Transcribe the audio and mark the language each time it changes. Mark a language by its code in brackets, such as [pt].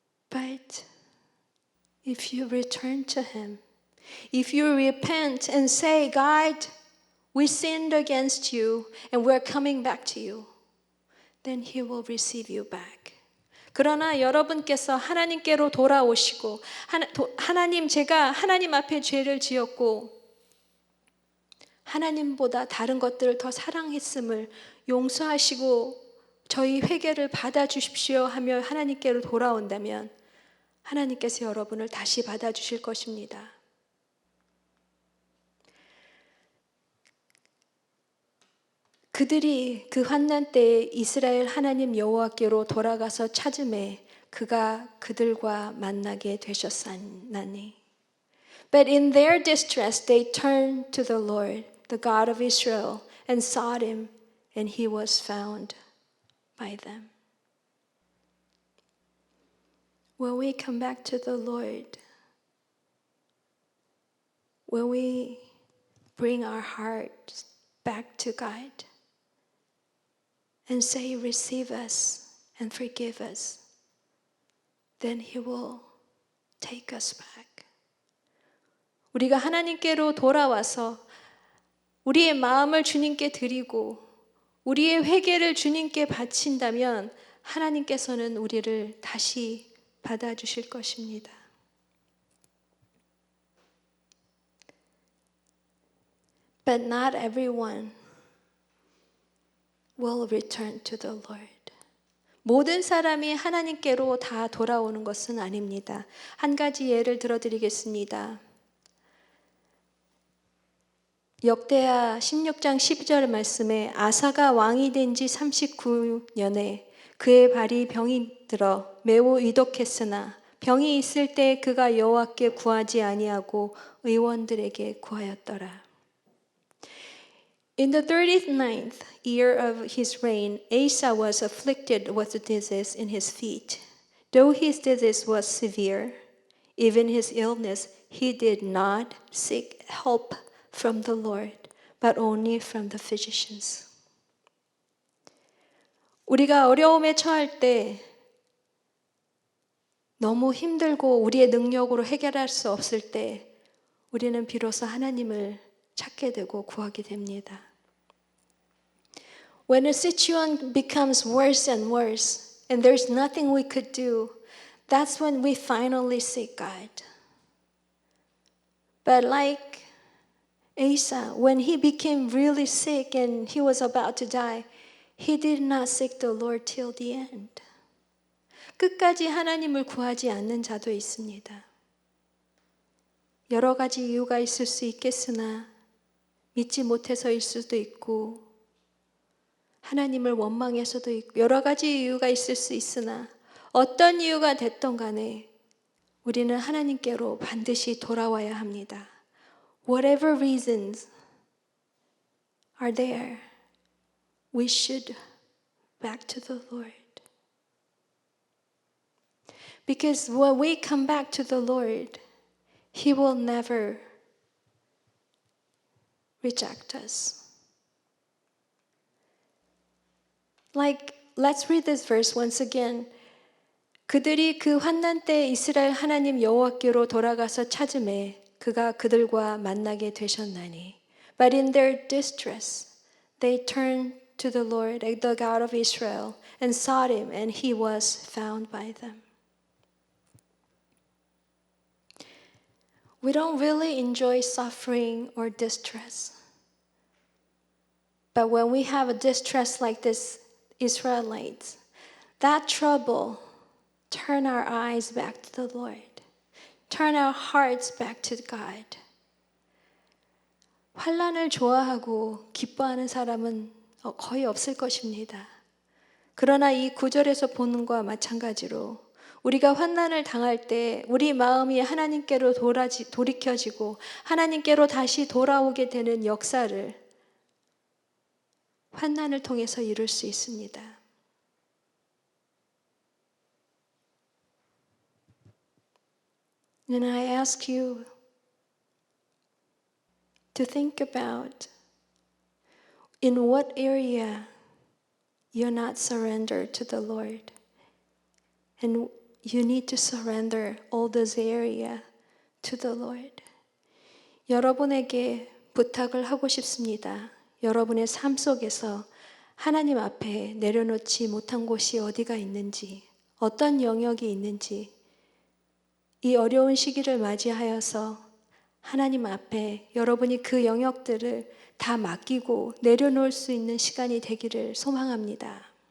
[en] But if you return to Him, if you repent and say, God, we sinned against you and we're coming back to you, then He will receive you back. [ko] 그러나 여러분께서 하나님께로 돌아오시고 하나님 제가 하나님 앞에 죄를 지었고 하나님보다 다른 것들을 더 사랑했음을 용서하시고 저희 회개를 받아주십시오 하며 하나님께로 돌아온다면 하나님께서 여러분을 다시 받아주실 것입니다. 그들이 그 환난 때에 이스라엘 하나님 여호와께로 돌아가서 찾음에 그가 그들과 만나게 되셨사니. [en] But in their distress they turned to the Lord, the God of Israel, and sought Him, and He was found by them. When we come back to the Lord, when we bring our hearts back to God and say, receive us and forgive us, then He will take us back. [ko] 우리가 하나님께로 돌아와서 우리의 마음을 주님께 드리고 우리의 회개를 주님께 바친다면 하나님께서는 우리를 다시 받아주실 것입니다. [en] But not everyone will return to the Lord. [ko] 모든 사람이 하나님께로 다 돌아오는 것은 아닙니다. 한 가지 예를 들어드리겠습니다. 역대하 16장 12절 말씀에 아사가 왕이 된 지 39년에 그의 발이 병이 들어 매우 위독했으나 병이 있을 때 그가 여호와께 구하지 아니하고 의원들에게 구하였더라. [en] In the 39th year of his reign, Asa was afflicted with a disease in his feet. Though his disease was severe, even his illness, he did not seek help from the Lord, but only from the physicians. [ko] 우리가 어려움에 처할 때 너무 힘들고 우리의 능력으로 해결할 수 없을 때 우리는 비로소 하나님을 찾게 되고 구하게 됩니다. [en] When a situation becomes worse and worse and there's nothing we could do, that's when we finally seek God. But like Asa, when he became really sick and he was about to die, he did not seek the Lord till the end. [ko] 끝까지 하나님을 구하지 않는 자도 있습니다. 여러 가지 이유가 있을 수 있겠으나 믿지 못해서일 수도 있고 하나님을 원망해서도 있고 여러 가지 이유가 있을 수 있으나 어떤 이유가 됐던 간에 우리는 하나님께로 반드시 돌아와야 합니다. [en] Whatever reasons are there, we should back to the Lord. Because when we come back to the Lord, He will never reject us. Like, let's read this verse once again. [ko] 그들이 그 환난 때 이스라엘 하나님 여호와께로 돌아가서 찾음에 그가 그들과 만나게 되셨나니. [en] But in their distress, they turned to the Lord, the God of Israel, and sought Him, and He was found by them. We don't really enjoy suffering or distress. But when we have a distress like this Israelites, that trouble, turn our eyes back to the Lord. Turn our hearts back to God. [ko] 환난을 좋아하고 기뻐하는 사람은 거의 없을 것입니다. 그러나 이 구절에서 보는 것과 마찬가지로 우리가 환난을 당할 때 우리 마음이 하나님께로 돌이켜지고 하나님께로 다시 돌아오게 되는 역사를 환난을 통해서 이룰 수 있습니다. [en] And I ask you to think about in what area you're not surrendered to the Lord. And you need to surrender all those areas to the Lord. [ko] 여러분에게 부탁을 하고 싶습니다. 여러분의 삶 속에서 하나님 앞에 내려놓지 못한 곳이 어디가 있는지, 어떤 영역이 있는지, 이 어려운 시기를 맞이하여서 하나님 앞에 여러분이 그 영역들을 다 맡기고 내려놓을 수 있는 시간이 되기를 소망합니다.